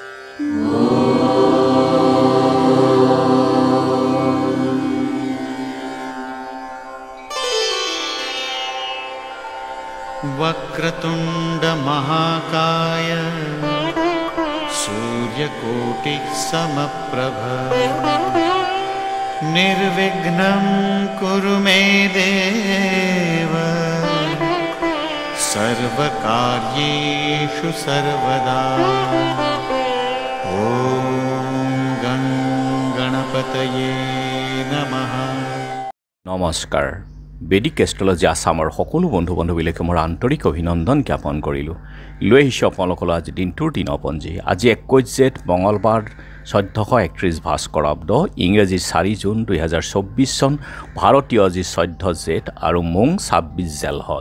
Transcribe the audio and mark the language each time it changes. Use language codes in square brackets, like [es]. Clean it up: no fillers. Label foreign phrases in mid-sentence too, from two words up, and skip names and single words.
[sa] वक्रतुंड महाकाय सूर्यकोटि समप्रभ निर्विघ्नं कुरु मे देव सर्वकार्येषु सर्वदा। ओम गं गणपतये नमः। [as] नमस्कार। [en] Vedic astrology [as] আসামৰ সকলো বন্ধু বান্ধৱীলৈকে মোৰ আন্তৰিক অভিনন্দন জ্ঞাপন কৰিলোঁ। লৈ আহিছোঁ আপোনালোকলৈ আজি দিনটোৰ দিনপঞ্জী। আজি 21 জেঠ মঙলবাৰ 1431 ভাস্কৰাব্দ ইংৰাজী 4 জুন 2024 চন ভাৰতীয় আজি 14 জেঠ আৰু মোং 26 জেলহদ।